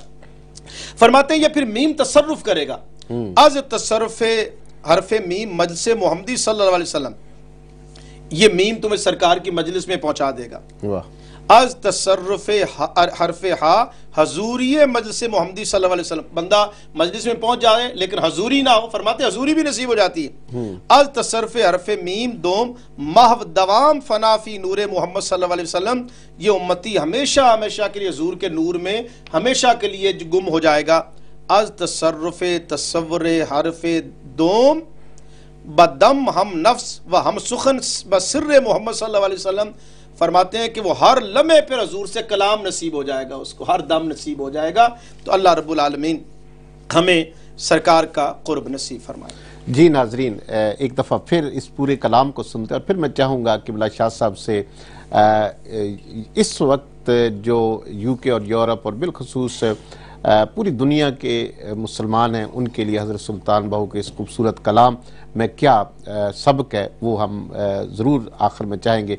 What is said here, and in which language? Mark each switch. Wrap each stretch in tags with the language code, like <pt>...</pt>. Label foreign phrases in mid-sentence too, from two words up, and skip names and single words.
<ur>فرماتے ہیں یہ پھر میم تصرف کرے گا،</ur> <fa>از تصرف حرف میم مجلس محمدی</fa> <ar>صلی اللہ علیہ وسلم،</ar> <ur>یہ میم تمہیں سرکار کی مجلس میں پہنچا دے گا۔</ur> <fa>از تصرف حرف ہا حضوری مجلس محمدی</fa> <ar>صلی اللہ علیہ وسلم،</ar> <ur>بندہ مجلس میں پہنچ جائے لیکن حضوری نہ ہو، فرماتے حضوری بھی نصیب ہو جاتی ہے۔</ur> <fa>از تصرف حرف میم دوم محو دوام فنا فی نور محمد</fa> <ar>صلی اللہ علیہ وسلم،</ar> <ur>یہ امتی ہمیشہ ہمیشہ کے لیے حضور کے نور میں ہمیشہ کے لیے گم ہو جائے گا۔</ur> <fa>از تصرف تصور حرف دوم بدم ہم نفس و ہم سخن بسر محمد</fa> <ar>صلی اللہ علیہ وسلم،</ar> <ur>فرماتے ہیں کہ وہ ہر لمحے پر حضور سے کلام نصیب ہو جائے گا، اس کو ہر دم نصیب ہو جائے گا۔ تو اللہ</ur> <ar>رب العالمین</ar> <ur>ہمیں سرکار کا قرب نصیب فرمائے۔ جی ناظرین، ایک دفعہ پھر اس پورے کلام کو سنتے ہیں، اور پھر میں چاہوں گا کہ قبلہ شاہ صاحب سے اس وقت جو یو کے اور یورپ اور بالخصوص پوری دنیا کے مسلمان ہیں ان کے لیے حضرت سلطان بہو کے اس خوبصورت کلام میں کیا سبق ہے وہ ہم ضرور آخر میں چاہیں گے۔</ur>